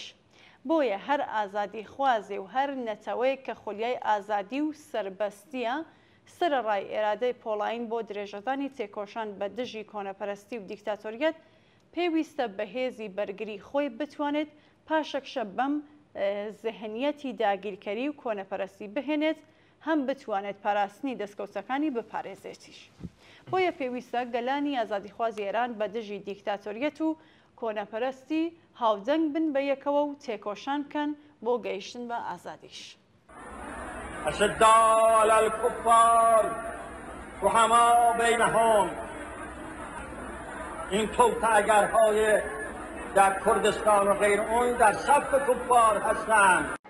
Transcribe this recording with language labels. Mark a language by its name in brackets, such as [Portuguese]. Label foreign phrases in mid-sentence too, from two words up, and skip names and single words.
[Central Kurdish] بۆیە هەر ئازادی خوازێ و هەر نەتەوەی کە خولیای ئازادی و سربەستیە سرەڕای ئێرادەی پۆڵاین بۆ درێژەدانی تێکۆشان بە دژی کۆنەپەرستی و دیکتاتۆریەت پێویستە بەهێزی بەرگری خۆی بتوانێت پاشەکشە بەم زەهنیەتی داگیرکەری و کۆنەپەرستی بهێنێت هەم بتوانێت پاراستنی دەستکەوتەکانی بپارێزێتیش. بۆیە پێویستە گەلانی ئازادیخوازی ئێران بە دژی دیکتاتۆریەت و کۆنەپەرستی هاودەنگ بن بە یەکەوە و تێکۆشان بکەن بۆ گەیشتن بە ئازادیش. [Arabic] أشداء على الكفار رحماء بينهم [Persian] این توطئه‌گرهای در کردستان و غیر اون در صف کفار هستند.